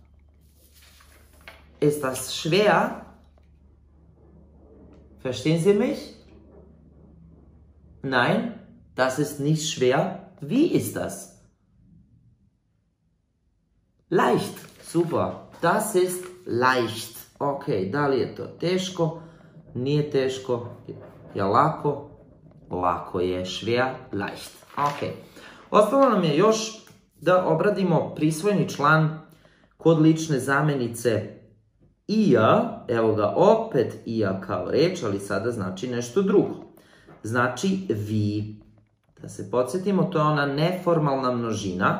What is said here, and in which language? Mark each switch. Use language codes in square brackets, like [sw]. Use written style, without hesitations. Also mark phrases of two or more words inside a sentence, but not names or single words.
[de] Ist das schwer? Verstehen Sie mich? Nein, das ist nicht schwer. Wie ist das? Leicht. Super. Das ist leicht. [sr] Ok, da li je to teško? Nije teško. Je lako? Lako je. [de] Schwer, leicht. Ok. [sr] Ostalo nam je još da obradimo prisvojeni član kod lične zamenice ia. Evo ga opet ia kao reč, ali sada znači nešto drugo. Znači vi. Da se podsjetimo, to je ona neformalna množina.